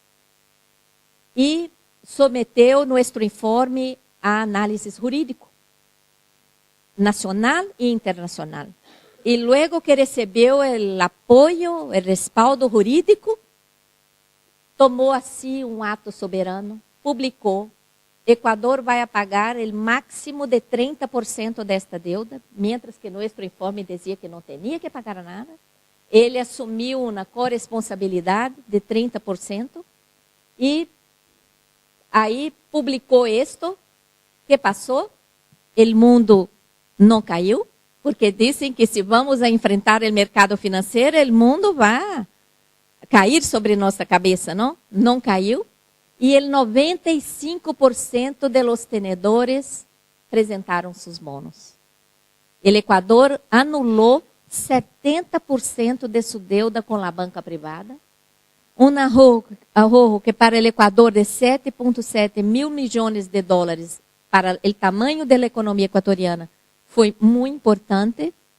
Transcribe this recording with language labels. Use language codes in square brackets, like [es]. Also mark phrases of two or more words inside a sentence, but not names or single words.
[pt] E submeteu nosso informe a análise jurídico, nacional e internacional. E logo que recebeu o apoio, o respaldo jurídico, tomou assim um ato soberano, publicou: Equador vai pagar o máximo de 30% desta [es] deuda, mientras que [pt] nosso informe dizia que não tinha que pagar nada. Ele assumiu uma corresponsabilidade de 30% e aí publicou isto. Que passou? O mundo não caiu, porque dizem que se vamos a enfrentar o mercado financeiro, o mundo vai cair sobre nossa cabeça, não? Não caiu. E [es] el 95% de los tenedores [pt] apresentaram seus bonos. O Equador anulou 70% de sua deuda com a banca privada. Um ahorro que para o Equador de 7,7 mil milhões de dólares para o tamanho da economia equatoriana foi muito importante.